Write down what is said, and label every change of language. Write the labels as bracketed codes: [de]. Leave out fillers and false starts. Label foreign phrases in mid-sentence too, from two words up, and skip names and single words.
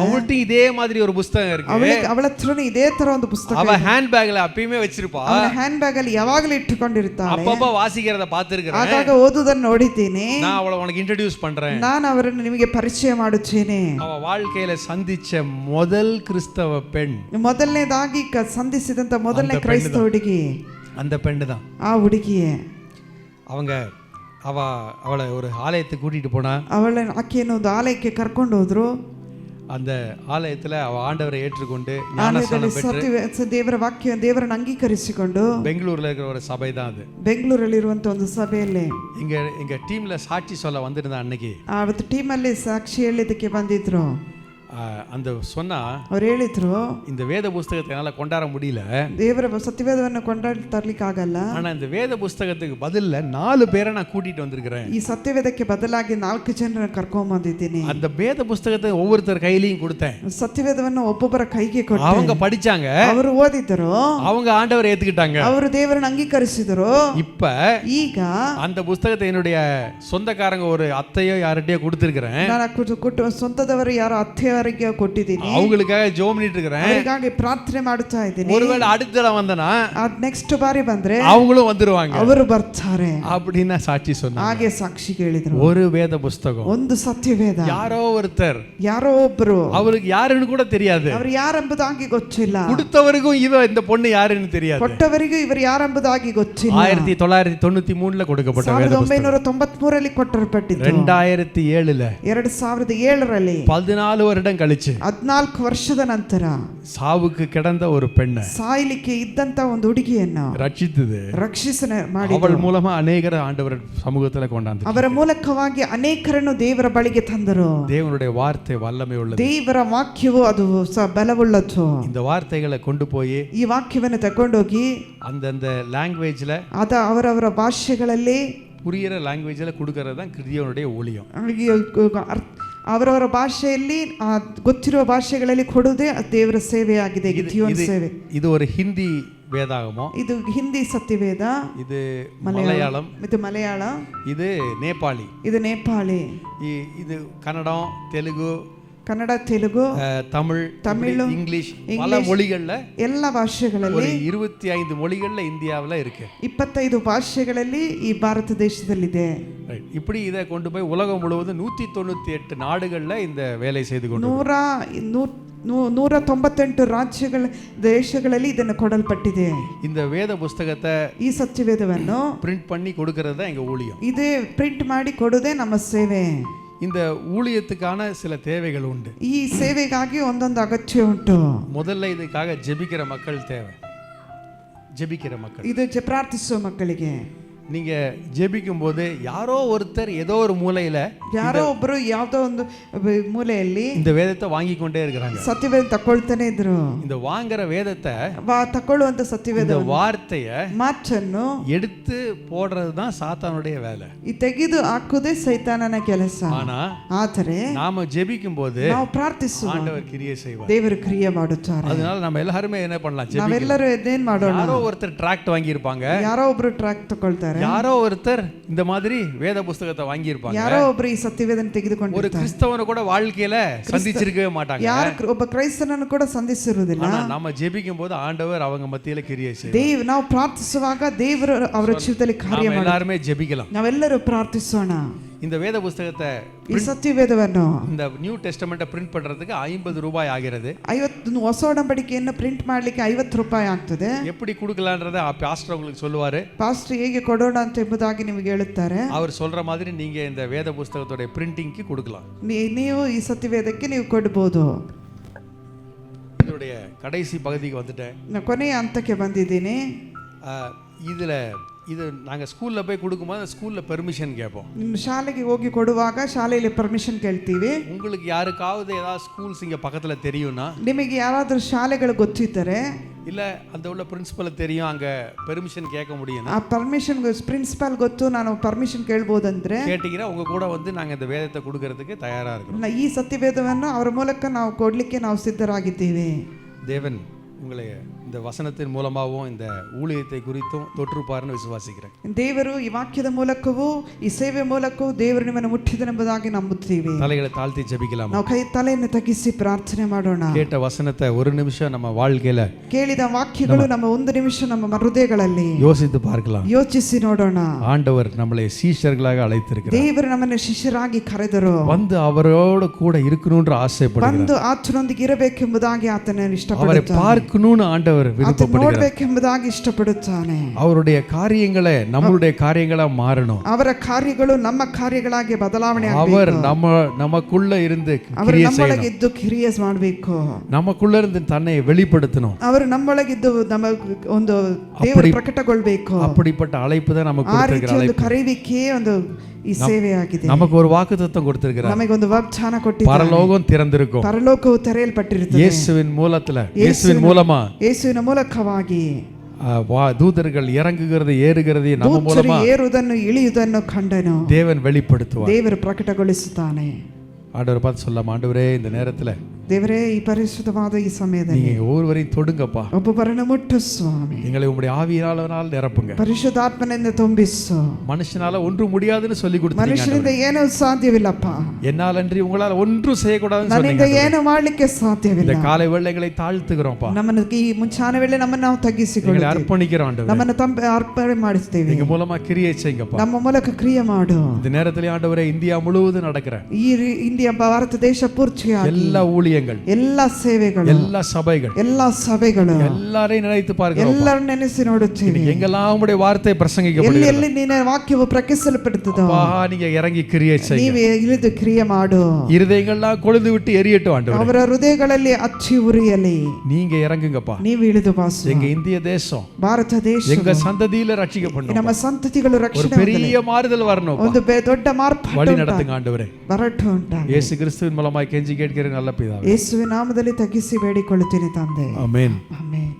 [ta] அவள்ட்ட இதே மாதிரி ஒரு புஸ்தகம் இருக்கு, [kn] ಅವಳ ಹತ್ರನೇ ಇದೇ ತರ ಒಂದು ಪುಸ್ತಕ, [ta] அவ ஹேண்ட் பேக்ல அப்பயுமே வச்சிருப்பா, [kn] ಅವಳ ಹ್ಯಾಂಡ್ ಬ್ಯಾಗ್ ಅಲ್ಲಿ ಯಾವಾಗಲೂ ಇಟ್ಟುಕೊಂಡಿರ್ತಾಳೆ. [ta] அப்பப்ப வாசிக்கிறத பார்த்திருக்கேன், [kn] ಆಗಾಗ ಓದುವುದನ್ನು ನೋಡಿದ್ದೀನಿ. [ta] நான் அவளை உனக்கு இன்ட்ரோ듀ce பண்றேன், [kn] ನಾನು ಅವರನ್ನು ನಿಮಗೆ ಪರಿಚಯ ಮಾಡುತ್ತೇನೆ. [ta] அவ வாழ்க்கையில சந்திச்ச முதல் கிறிஸ்தவ பெண், [kn] ಮೊದಲನೇದಾಗಿ ಸಂಧಿಸಿದಂತ ಮೊದಲನೇ ಕ್ರೈಸ್ತ ಹುಡುಗಿ [ta] அந்த பெண்ணு தான். [kn] ಆ ಹುಡುಗಿಯೇ. [ta] அவளை ஒரு ஆலயத்துக்கு கூட்டிட்டு போனா, [kn] ಆಕೆಯನ್ನು ಒಂದು ಆಲಯಕ್ಕೆ ಕರ್ಕೊಂಡು ಹೋದ್ರು. [ta] அந்த ஆலயத்துல அவ ஆண்டவரை ஏற்றுக்கொண்டு [kn] ಆಲಯದಲ್ಲಿ [ta] ஞானஸ்நானம் பெற்று [kn] ದೇವರ ವಾಕ್ಯ ದೇವರನ್ನು ಅಂಗೀಕರಿಸಿಕೊಂಡು [ta] பெங்களூர்ல இருக்கிற ஒரு சபை தான் அது. [kn] ಬೆಂಗಳೂರಲ್ಲಿರುವಂತ ಒಂದು ಸಭೆಯಲ್ಲಿ [ta] எங்க டீம்ல சாட்சி சொல்ல வந்திருந்த அன்னைக்கு [kn] ಅವತ್ತು ಟೀಮಲ್ಲಿ ಸಾಕ್ಷಿ ಹೇಳಿದ್ದಕ್ಕೆ ಬಂದಿದ್ರು. [ta] அந்த சொன்னா [kn] ಅವ್ರು ಹೇಳಿದ್ರು, [ta] இந்த வேத புஸ்தகத்தை என்னால கொண்டாட முடியல, [kn] ದೇವರ ಸತ್ಯವೇದವನ್ನು ಕೊಂಡಾಡಿ ತರ್ಲಿಕ್ಕೆ ಆಗಲ್ಲ. [ta] ஆனா இந்த வேத புஸ்தகத்துக்கு பதில்ல 4 பேரை நான் கூட்டிட்டு வந்திருக்கிறேன். [kn] ಈ ಸತ್ಯವೇದಕ್ಕೆ ಬದಲಾಗಿ 4 ಜನರನ್ನು ಕರ್ಕೊಂಡ್ ಬಂದಿದ್ದೀನಿ. [ta] அந்த வேத புஸ்தகத்தை ஒவ்வொருத்தர் கையிலையும் கொடுத்தேன். [kn] ಸತ್ಯವೇದವನ್ನು ಒಬ್ಬೊಬ್ಬರ ಕೈಗೆ ಕೊಟ್ಟೆ. [ta] அவங்க படிச்சாங்க, [kn] ಅವರು ಓದಿದ್ರು, [ta] அவங்க ஆண்டவரை ஏத்துக்கிட்டாங்க. [kn] ಅವರು ದೇವರನ್ನು ಅಂಗೀಕರಿಸಿದ್ರು. [ta] இப்ப [kn] ಈಗ [ta] அந்த புஸ்தகத்தை என்னுடைய சொந்தக்காரங்க ஒரு அத்தையோ யார்கிட்டயோ கொடுத்திருக்கிறேன். [kn] ನಾನು ಸ್ವಂತದವರು ಯಾರೋ ಅತ್ತೆಯವರಿಗೆ ಕೊಟ್ಟಿದ್ದೀನಿ. [ta] அவங்களுக்காக ஜெபம் பண்ணிட்டு இருக்கிறேன். [kn] ಅವರಿಗಾಗಿ ಪ್ರಾರ್ಥನೆ ಮಾಡುತ್ತಾ ಇದ್ದೀನಿ. [ta] ஒருவேளை அடுத்த தடவை வந்தனா [kn] ನೆಕ್ಸ್ಟ್ ಬಾರಿ ಬಂದ್ರೆ [ta] அவங்களும் வந்துருவாங்க, [kn] ಅವರು ಬರ್ತಾರೆ [ta] அப்படின்னு சாட்சி சொன்னாங்க. [kn] ಹಾಗೆ ಸಾಕ್ಷಿ ಹೇಳಿದ್ರು. [ta] ஒரு வேத புஸ்தகம், [kn] ಒಂದು ಸತ್ಯವೇದ, [ta] யாரோ ஒருத்தர், [kn] ಯಾರೋ ಒಬ್ರು, [ta] அவருக்கு யாருன்னு கூட தெரியாது, [kn] ಅವರು ಯಾರೆಂಬುದಾಗಿ ಗೊತ್ತಿಲ್ಲ. [ta] கொடுத்தவருக்கும் இந்த பொண்ணு யாருன்னு தெரியாது, [kn] ಕೊಟ್ಟವರಿಗೂ ಇವರು ಯಾರೆಂಬುದಾಗಿ ಗೊತ್ತಿಲ್ಲ. [ta] 1993 கொடுக்கப்பட்ட வேத புஸ்தகம் [kn] 1993ರಲ್ಲಿ ಕೊಟ್ಟಲ್ಪಟ್ಟಿದ್ದು. [ta] 2007ல [kn] 2007ರಲ್ಲಿ [ta] 14 வருடம் கழிச்சு [kn] 14 ವರ್ಷದ ನಂತರ [ta] சாவுக்கு கிடந்த ஒரு பெண்ணை [kn] ಸಾಯಲಿಕ್ಕೆ ಇದ್ದಂತ ಒಂದು ಹುಡುಗಿಯನ್ನು [ta] ரட்சித்தது, [kn] ಮಾಡಿ [ta] அவள் மூலமா அநேகர் ஆண்டவர் சமூகத்துல கொண்டாந்து [kn] ಅವರ ಮೂಲಕವಾಗಿ ಅನೇಕರನ್ನು ದೇವರ ಬಳಿಗೆ ತಂದರು. [ta] தேவனுடைய வார்த்தை வல்லமை உள்ளது. [kn] ದೇವರ ವಾಕ್ಯವು ಅದು ಬಲವುಳ್ಳದ್ದು. [ta] இந்த வார்த்தைகளை கொண்டு போய் [kn] ಈ ವಾಕ್ಯವನ್ನು ತಗೊಂಡೋಗಿ [ta] அந்தந்த லாங்குவேஜ்ல [kn] ಅವರವರ ಭಾಷೆಗಳಲ್ಲಿ [ta] புரியிற லாங்குவேஜ்ல கொடுக்கறது தான் கிறிஸ்தியனுடைய ஊழியம். [kn] ಅವರವರ ಭಾಷೆಯಲ್ಲಿ ಗೊತ್ತಿರುವ ಭಾಷೆಗಳಲ್ಲಿ ಕೊಡುವುದೇ ದೇವರ ಸೇವೆಯಾಗಿದೆ. ಸೇವೆ. [ta] இது ஒரு ஹிந்தி வேதாகமோ, [kn] ಇದು ಹಿಂದಿ ಸತ್ಯವೇದ, [ta] இது மலையாளம், [kn] ಇದು ಮಲಯಾಳ, [ta] இது நேபாளி, [kn] ಇದು ನೇಪಾಳಿ, [ta] இது கன்னடம், தெலுங்கு, [kn] ಕನ್ನಡ, ತೆಲುಗು, [ta] தமிழ், இங்கிலீஷ், பல மொழிகள்ல, [kn] எல்லா ಭಾಷೆಗಳಲ್ಲಿ [ta] 25 மொழிகள்ல இந்தியாவுல இருக்கு. [kn] 25 ಭಾಷೆಗಳಲ್ಲಿ ಈ ಭಾರತ ದೇಶದಲ್ಲಿದೆ. [ta] இப்படி இதை கொண்டு போய் உலகம் முழுவதும் 198 நாடுகள்ல இந்த வேலை செய்து கொண்டு [kn] 198 ರಾಜ್ಯಗಳ ದೇಶಗಳಲ್ಲಿ ಇದನ್ನು ಕೊಡಲ್ಪಟ್ಟಿದೆ. [ta] இந்த வேத புஸ்தகத்தை, [kn] ಈ ಸತ್ಯವೇದವನ್ನು [ta] ಪ್ರಿಂಟ್ பண்ணி கொடுக்கறது தான் எங்க ஊழியம். [kn] ಇದೇ ಪ್ರಿಂಟ್ ಮಾಡಿ ಕೊಡುವುದೇ ನಮ್ಮ ಸೇವೆ. [ta] இந்த ஊழியத்துக்கான சில தேவைகள் உண்டு. [kn] ಈ ಸೇವೆಗಾಗಿ ಒಂದೊಂದು ಅಗತ್ಯ ಉಂಟು. [ta] முதல்ல இதுக்காக ஜெபிக்கிற மக்கள் தேவை. ஜெபிக்கிற மக்கள், [kn] ಇದು ಪ್ರಾರ್ಥಿಸುವ ಮಕ್ಕಳಿಗೆ [ta] நீங்க ஜெபிக்கும் போது யாரோ ஒருத்தர் ஏதோ ஒரு மூலையில, [kn] ಯಾರೋ ಒಬ್ಬರು ಯಾವುದೋ ಒಂದು ಮೂಲೆಯಲ್ಲಿ [ta] இந்த வேதத்தை வாங்கி கொண்டே இருக்கிறாங்க. [kn] ಸತ್ಯವೇದ ತಗೊಳ್ತಾನೆ ಇದ್ರು. [ta] இந்த வாங்குற வேதத்தை, [kn] ತಕೊಳ್ಳುವಂತ ಸತ್ಯವೇದ [ta] வார்த்தைய [kn] ಮಾತನ್ನು [ta] எடுத்து போடுறது தான் சாத்தானுடைய வேலை. [kn] ಈ ತೆಗೆದು ಹಾಕುವುದೇ ಸೈತಾನನ ಕೆಲಸ. [ta] ஆனா [kn] ಆದರೆ [ta] நாம ஜெபிக்கும் போது [kn] ನಾವು ಪ್ರಾರ್ಥಿಸುವ [ta] ஆண்டவர் கிரியை செய்வார். [kn] ದೇವರು ಕ್ರಿಯೆ ಮಾಡುತ್ತಾರೆ. [ta] அதனால நம்ம எல்லாரும் என்ன பண்ணலாம், [kn] ನಾವೆಲ್ಲರೂ ಏನ್ ಮಾಡೋಣ, [ta] யாரோ ஒருத்தர் ಟ್ರಾಕ್ಟ್ வாங்கி இருப்பாங்க, [kn] ಯಾರೋ ಒಬ್ರು ಟ್ರ್ಯಾಕ್ ತಗೊಳ್ತಾರೆ, [ta] யாரோ ஒருத்தர் இந்த மாதிரி வேத புஸ்தகத்தை வாங்கி இருப்பாங்க, [kn] ಯಾರೋ ಒಬ್ರು ಈ ಸತ್ಯವೇದನ ತೆಗೆದುಕೊಂಡು [ta] ஒரு கிறிஸ்தவன கூட வாழ்க்கையில சந்திச்சிருக்கவே மாட்டாங்க, [kn] ಯಾರು ಒಬ್ಬ ಕ್ರೈಸ್ತನನ್ನು ಕೂಡ ಸಂಧಿಸಿರುವುದಿಲ್ಲ. [ta] நாம ஜெபிக்கும் போது ஆண்டவர் அவங்க மத்தியில கிரியை செய்வார். [kn] ನಾವು ಪ್ರಾರ್ಥಿಸುವಾಗ ದೇವರು ಅವರ ಜೀವಿತದಲ್ಲಿ ಕಾರ್ಯ ಮಾಡ್ತಾರೆ. [ta] எல்லாரும் ஜெபிக்கலாம், [kn] ನಾವೆಲ್ಲರೂ ಪ್ರಾರ್ಥಿಸೋಣ. [ta] இந்த வேத புஸ்தகத்தை, [kn] ಈ ಸತ್ಯವೇದವನ್ನು, [ta] இந்த [en] New Testament print [ta] பண்றதுக்கு 50 ரூபாய் ஆகிறது. [kn] 50 ಹೊಸ ಒಡಂಬಡಿಕೆಯನ್ನು ಪ್ರಿಂಟ್ ಮಾಡಲಿಕ್ಕೆ 50 ರೂಪಾಯಿ ಆಗ್ತದೆ. [ta] எப்படி கொடுக்கலாம்ன்றதை பாஸ்டர் உங்களுக்கு சொல்லுவாரு. [kn] ಪಾಸ್ಟರ್ ಹೇಗೆ ಕೊಡೋಣ ಅಂತ ಎಂಬುದಾಗಿ ನಿಮಗೆ ಹೇಳುತ್ತಾರೆ. [ta] அவர் சொல்ற மாதிரி நீங்க இந்த வேத புஸ்தகத்தோட பிரிண்டிங்க்கு கொடுக்கலாம். [kn] ನೀವು ಈ ಸತ್ಯವೇದಕ್ಕೆ ನೀವು ಕೊಡಬಹುದು. [ta] இதோடைய கடைசி பகுதிக்கு வந்துட்டேன். [kn] ನಾನು ಕೊನೆಯ ಹಂತಕ್ಕೆ ಬಂದಿದ್ದೀನಿ. [ta] இது நாங்கள் ஸ்கூலில் போய் கொடுக்கும்போது ஸ்கூலில் பெர்மிஷன் கேட்போம். [kn] ನಿಮ್ಮ ಶಾಲೆಗೆ ಹೋಗಿ ಕೊಡುವಾಗ ಶಾಲೆಯಲ್ಲಿ ಪರ್ಮಿಷನ್ ಕೇಳ್ತೀವಿ. [ta] உங்களுக்கு யாருக்காவது ஏதாவது ஸ்கூல்ஸ் இங்கே பக்கத்தில் தெரியும்னா, [kn] ನಿಮಗೆ ಯಾರಾದರೂ ಶಾಲೆಗಳು ಗೊತ್ತಿದ್ದರೆ, [ta] இல்லை அந்த உள்ள பிரின்சிபல் தெரியும், அங்கே பெர்மிஷன் கேட்க முடியும், [kn] ಆ ಪರ್ಮಿಷನ್ ಪ್ರಿನ್ಸಿಪಾಲ್ ಗೊತ್ತು, ನಾನು ಪರ್ಮಿಷನ್ ಕೇಳ್ಬೋದಂದ್ರೆ [ta] கேட்டீங்கன்னா உங்க கூட வந்து நாங்கள் இந்த வேதத்தை கொடுக்கறதுக்கு தயாராக இருக்கிறோம். [kn] ಈ ಸತ್ಯವೇದವನ್ನು ಅವರ ಮೂಲಕ ನಾವು ಕೊಡಲಿಕ್ಕೆ ನಾವು ಸಿದ್ಧರಾಗಿದ್ದೀವಿ. [ta] தேவன் உங்களை இந்த வசனத்தின் மூலமாகவும் இந்த ஊழியத்தை குறித்தும் தொற்றுப்பார்னு விசுவாசிக்கிறேன். [kn] ದೇವರು ಈ ವಾಕ್ಯದ ಮೂಲಕವೂ ಈ ಸೇವೆ ಮೂಲಕವೂ ದೇವರು ನಿಮ್ಮನ್ನು ಮುಟ್ಟಿದನೆಂಬುದಾಗಿ ನಂಬುತ್ತೀವಿ. [ta] தலைகளை தாழ்த்தி ஜெபிக்கலாம். [kn] ನಾವು ತಲೆಯನ್ನು ತಗ್ಗಿಸಿ ಪ್ರಾರ್ಥನೆ ಮಾಡೋಣ. [ta] கேட்ட வசனத்தை ஒரு நிமிஷம் நம்ம வாழ்க்கையில, [kn] ಕೇಳಿದ ವಾಕ್ಯಗಳು ನಮ್ಮ ಒಂದು ನಿಮಿಷ ನಮ್ಮ ಹೃದಯಗಳಲ್ಲಿ [ta] யோசித்து பார்க்கலாம். [kn] ಯೋಚಿಸಿ ನೋಡೋಣ. [ta] ஆண்டவர் நம்மளை சீஷர்களாக அழைத்திருக்கிறார். [kn] ದೇವರು ನಮ್ಮನ್ನು ಶಿಷ್ಯರಾಗಿ ಕರೆದರು. [ta] வந்து அவரோடு கூட இருக்கணும்ன்ற ஆசைப்படுகிறார். [kn] ಬಂದು ಆತನೊಂದಿಗೆ ಇರಬೇಕೆಂಬುದಾಗಿ ಆತನ [ta] அவரை [kn] ಇಷ್ಟಪಡುತ್ತಾನೆ. [ta] பார்க்க பார்க்கணும்னு ஆண்டவர் [kn] ಆತ [ta] விருப்பப்படுகிறார். [kn] ನೋಡ್ಬೇಕೆಂಬುದಾಗಿ ಇಷ್ಟಪಡುತ್ತಾನೆ. [ta] அவருடைய காரியங்களே நம்மளுடைய காரியங்களா மாறணும். [kn] ಅವರ ಕಾರ್ಯಗಳು ನಮ್ಮ ಕಾರ್ಯಗಳಾಗಿ ಬದಲಾವಣೆ [ta] அவர் [kn] ಆಗಬೇಕು. [ta] நமக்குள்ள ಇருந்து [kn] ಅವರು [ta] கிரியை [kn] ನಮ್ಮೊಳಗಿದ್ದು ಕ್ರಿಯೆ ಮಾಡಬೇಕು. [ta] நமக்குள்ள இருந்து தன்னை வெளிப்படுத்தணும். [kn] ಅವರು ನಮ್ಮೊಳಗಿದ್ದು ನಮ್ಮ ಒಂದು ದೇವರು ಪ್ರಕಟಗೊಳ್ಳಬೇಕು. [ta] அப்படிப்பட்ட அழைப்பு தான் நமக்கு [kn] ಆ [ta] கொடுத்திருக்கிற [kn] ರೀತಿಯ ಒಂದು [ta] அழைப்பு. [kn] ಕರೆಯುವಿಕೆ ಒಂದು ಈ ಸೇವೆಯಾಗಿದೆ. [ta] நமக்கு ஒரு வாக்குத்தத்தம் கொடுத்திருக்கிறார். [kn] ನಮಗೆ ಒಂದು ವಾಗ್ದಾನ ಕೊಟ್ಟಿದ್ದಾನೆ. [ta] பரலோகம் திறந்திருக்கும். [kn] ಪರಲೋಕವು ತೆರೆಯಲ್ಪಟ್ಟಿರುತ್ತದೆ. [ta] இயேசுவின் மூலமா [kn] ಯೇಸುವಿನ ಮೂಲಕವಾಗಿ [ta] தூதர்கள் இறங்குகிறது ஏறுகிறது நம்ம மூலமா [kn] ಏರುವುದನ್ನು ಇಳಿಯುವುದನ್ನು ಕಂಡನು. [ta] தேவன் வெளிப்படுத்துவார். [kn] ದೇವರು ಪ್ರಕಟಗೊಳಿಸುತ್ತಾನೆ. [ta] ஆண்டவர் பார்த்து சொல்லலாம், ஆண்டவரே இந்த நேரத்துல [kn] ದೇವರೇ ಈ ಪರಿಶುದ್ಧವಾದ ಈ ಸಮಯದಲ್ಲಿ [ta] நீங்க ஒவ்வொருவரையும் தொடுங்கப்பா. [kn] ಒಬ್ಬೊಬ್ಬರನ್ನು ಮುಟ್ಟು ಸ್ವಾಮಿ. [ta] எங்களை உம்முடைய ஆவியினால் நிரப்புங்க. [kn] ಪರಿಶುದ್ಧಾತ್ಮನಿಂದ ತುಂಬಿಸು. [ta] மனுஷனால ஒன்றும் முடியாதுன்னு சொல்லி கொடுத்தீங்க. [kn] ಮನುಷ್ಯನಿಂದ ಏನೂ ಸಾಧ್ಯವಿಲ್ಲಪ್ಪ. [ta] என்னால் அன்றி உங்களால ஒன்றும் செய்யக்கூடாதுன்னு [kn] ನನ್ನಿಂದ [ta] சொன்னீங்க. [kn] ಏನು ಮಾಡಲಿಕ್ಕೆ ಸಾಧ್ಯವಿಲ್ಲ. [ta] இந்த காலை வேளைகளை தாழ்த்துகிறோம்ப்பா. [kn] ನಮ್ಮನ್ನು ಈ ಮುಂಚಾನ ವೇಳೆ ನಮ್ಮನ್ನು ನಾವು ತಗ್ಗಿಸಿಕೊಳ್ಳಿ [ta] எங்களை அர்ப்பணிக்கிறோம் ஆண்டவரே. [kn] ನಮ್ಮನ್ನು ಅರ್ಪಣೆ ಮಾಡಿಸ್ತೇವೆ. [ta] நீங்க மூலமா கிரியை செய்யுங்கப்பா. [kn] ನಮ್ಮ ಮೂಲಕ ಕ್ರಿಯೆ ಮಾಡು. [ta] இந்த நேரத்திலே ஆண்டவரே இந்தியா முழுவதும் நடக்கிற [kn] ಇಂಡಿಯಾ ಭಾರತ ದೇಶ ಪೂರ್ತಿಯಾಗಿ [ta] எல்லா ஊழியங்கள், [kn] ಎಲ್ಲ ಸೇವೆಗಳು, [ta] எல்லா சபைகள், [kn] ಎಲ್ಲ ಸಭೆಗಳು [ta] எல்லாரையும் நினைத்து பார்க்கிறோம். [kn] ಎಲ್ಲರೂ ನೆನೆಸಿ ನೋಡುತ್ತೇವೆ. [ta] எங்கெல்லாம் உம்முடைய வார்த்தை பிரசங்கிக்கப்படுகிறது, [kn] ಎಲ್ಲಿ ನಿನ್ನ ವಾಕ್ಯವು ಪ್ರಕಟಿಸಲ್ಪಡುತ್ತದೋ [ta] நீங்க இறங்கி கிரியை செய்யுங்க. [kn] ನೀವೇ ಇಳಿದು ಕ್ರಿಯೆ ಮಾಡು. [ta] இருதயங்கள்லாம் கொழுந்து விட்டு எரியட்டும் ஆண்டவரே. [kn] ಅವರ ಹೃದಯಗಳಲ್ಲಿ ಅಚ್ಚಿ ಉರಿಯಲಿ. [ta] நீங்க இறங்குங்கப்பா. [kn] ನೀವು ಇಳಿದು ಬಾಸು. [ta] எங்க இந்திய தேசம், [kn] ಭಾರತ ದೇಶ, [ta] எங்க சந்ததியில ரட்சிக்கப்படணும். [kn] ನಮ್ಮ ಸಂತತಿಗಳು [ta] ஒரு [kn] ರಕ್ಷಣೆ [ta] பெரிய மாறுதல் வரணும். [kn] ಒಂದು ದೊಡ್ಡ ಮಾರ್ಪಾಟು [ta] வழி நடத்துங்க ஆண்டவரே. [kn] ಬರಟು ಉಂಟಾಗಲಿ. [ta] இயேசு கிறிஸ்துவின் மூலமாய் கெஞ்சி கேட்கிற நல்ல பிதாவே. [kn] ಯೇಸುವಿನ ನಾಮದಲ್ಲಿ ತಗ್ಗಿಸಿ ಬೇಡಿಕೊಳ್ಳುತ್ತೇನೆ ತಂದೆ. [ta] ஆமென்.